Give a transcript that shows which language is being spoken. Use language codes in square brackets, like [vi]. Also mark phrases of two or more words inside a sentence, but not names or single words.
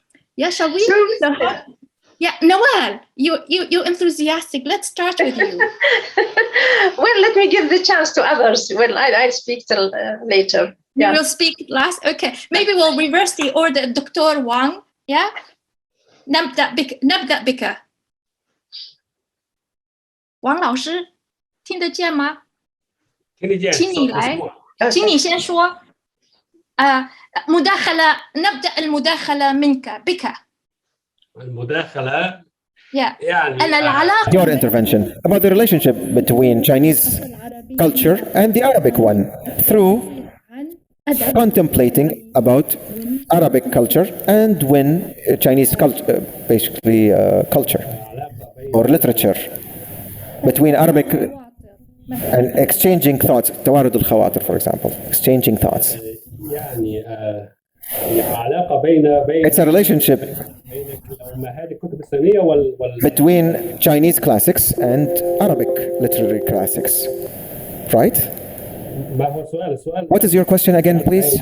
[en] Yeah, shall we? Yeah, Nawal, you're enthusiastic. Let's start with you. Well, let me give the chance to others. Well, I'll speak till later. You will speak last? Okay, maybe we'll reverse the order. Dr. Wang, yeah? [ar] نبدأ بك. [zh] 王老师，听得见吗？听得见，请你来，请你先说。 [ar] مداخلة، نبدأ المداخلة منك بك. المداخلة يعني أنا العلاقة. [en] Your intervention about the relationship between Chinese culture and the Arabic one through contemplating about Arabic culture and when Chinese culture, basically culture or literature, between Arabic and exchanging thoughts, [ar] توارد الخواطر, [en] for example, exchanging thoughts. It's a relationship between Chinese classics and Arabic literary classics, right? What is your question again, please?